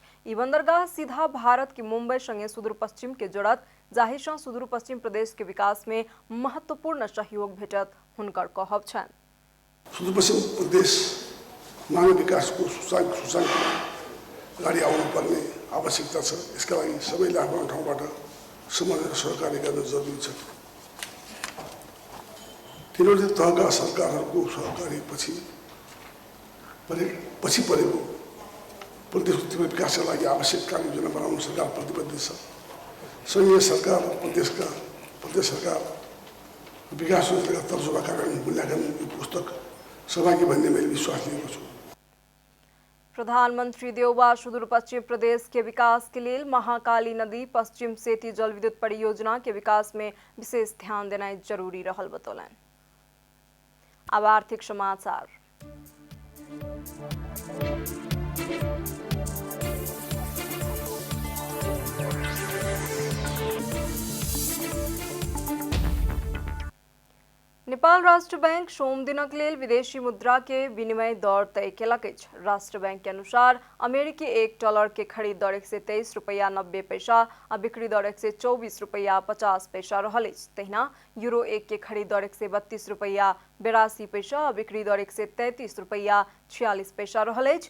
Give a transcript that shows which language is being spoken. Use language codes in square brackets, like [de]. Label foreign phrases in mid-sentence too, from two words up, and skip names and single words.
[mai] ई बंदरगाह सीधा भारत के मुंबई संगे सुदूर पश्चिम के जोड़त, जाहिसँ सुदूर पश्चिम प्रदेश के विकास में महत्वपूर्ण सहयोग भेटत हुनकर कहब छनि। [ne] सुदूर पश्चिम प्रदेश मानव विकास को सुशासन अगाडि आउनुपर्ने आवश्यकता छ। यसका लागि सबैले आफ्नो ठाउँबाट समन्वय सहकार्य गर्न जरुरी छ। तीनवटै तहका सरकारहरूको सहकार्यपछि परेको प्रदेशको तीव्र विकासका लागि आवश्यक कार्य योजना बनाउन सरकार प्रतिबद्ध छ। संघीय सरकार र प्रदेश सरकार विकास योजनाका तर्जुमा कार्यान्वयन मूल्याङ्कन यो पुस्तक सहभागी भन्ने मैले विश्वास लिएको छु। [mai] प्रधानमंत्री देउवा सुदूर पश्चिम प्रदेश के विकास के लिए महाकाली नदी पश्चिम सेती जल विद्युत परियोजना के विकास में विशेष ध्यान देना जरूरी रहल बतौलनि। अब आर्थिक समाचार। नेपाल राष्ट्र बैंक सोम दिनक लेल विदेशी मुद्रा के विनिमय दर तय केलक अछि। राष्ट्र बैंक के अनुसार अमेरिकी $1 के खरीद दर $123.90 आ बिक्री दर $124.50 रहल अछि। तहिना यूरो 1 के खरीद दर $132.82 आ बिक्री दर $133.46 रहल अछि।